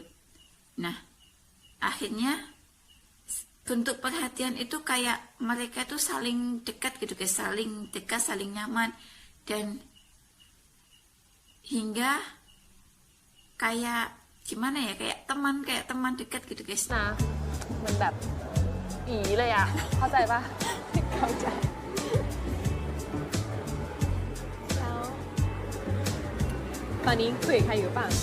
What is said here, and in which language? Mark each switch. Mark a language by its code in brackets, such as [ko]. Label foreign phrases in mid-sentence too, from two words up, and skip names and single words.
[id] Nah, akhirnya bentuk perhatian itu kayak mereka tuh saling dekat gitu guys, saling dekat, saling nyaman, dan hingga kayak gimana ya, kayak teman dekat gitu guys. [th] นะมันแบบอีเลยอ่ะเข้าใจปะเข้าใจแล้วตอนนี้คุยกับใครอยู่ป่ะ